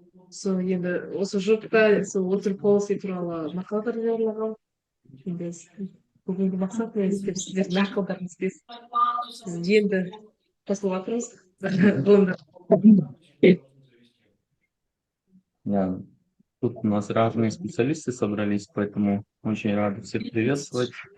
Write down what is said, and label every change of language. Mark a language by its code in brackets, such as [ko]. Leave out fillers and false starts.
[kk] Сол енді осы жұртта сол water policy туралы мақалалар жариялағам. Енді бүгінгі мақсат мен сіздердің ақылдарыңызбен енді қосылып жатырмыз. Ғылымда. [ru] Тут у нас разные специалисты собрались, поэтому очень рады всех приветствовать.